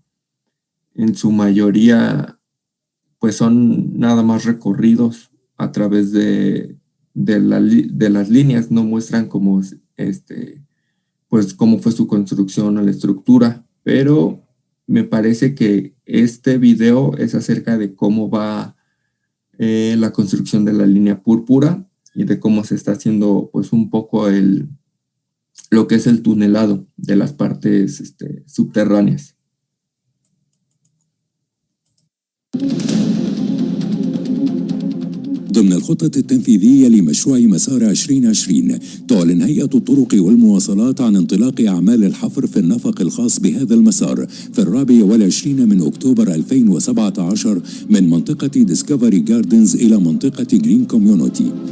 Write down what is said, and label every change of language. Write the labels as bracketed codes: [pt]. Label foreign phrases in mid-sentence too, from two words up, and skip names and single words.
[es] En su mayoría, pues son nada más recorridos a través de las líneas, no muestran cómo, pues cómo fue su construcción o la estructura, pero me parece que este video es acerca de cómo va la construcción de la línea púrpura y de cómo se está haciendo pues un poco lo que es el tunelado de las partes subterráneas. [ar] ضمن الخطة التنفيذية لمشروع مسار 2020 تعلن هيئة الطرق والمواصلات عن انطلاق أعمال الحفر في النفق الخاص بهذا المسار في 24 من أكتوبر 2017 من منطقة ديسكفري جاردنز إلى منطقة جرين كوميونيتي.